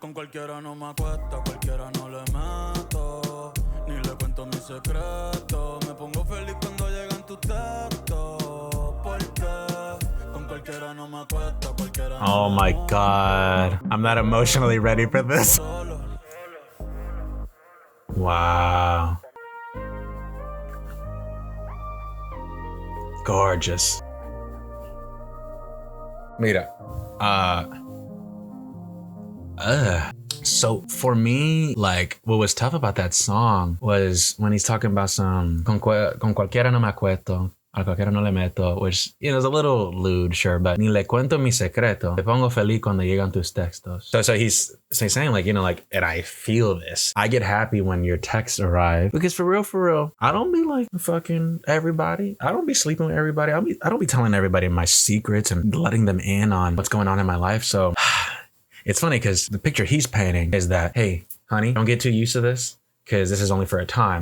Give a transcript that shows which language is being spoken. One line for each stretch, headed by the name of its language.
Spanish: Con cualquiera no me acuesto, cualquiera no le meto, ni le cuento mis secretos. Me pongo feliz cuando llegan tus textos, porque con cualquiera no me acuesto.
English: Oh my god. I'm not emotionally ready for this. Wow. Gorgeous.
Spanish: Mira.
English: So for me, like, what was tough about that song was when he's talking about some
Spanish: con cualquiera no me acuesto. A cualquiera no le meto,
English: which, is a little lewd, sure, but
Spanish: ni le cuento mi secreto. Te pongo feliz cuando llegan tus textos.
English: So he's saying like, and I feel this. I get happy when your texts arrive because for real, I don't be like fucking everybody. I don't be sleeping with everybody. I don't be telling everybody my secrets and letting them in on what's going on in my life. So It's funny because the picture he's painting is that, hey, honey, don't get too used to this because this is only for a time.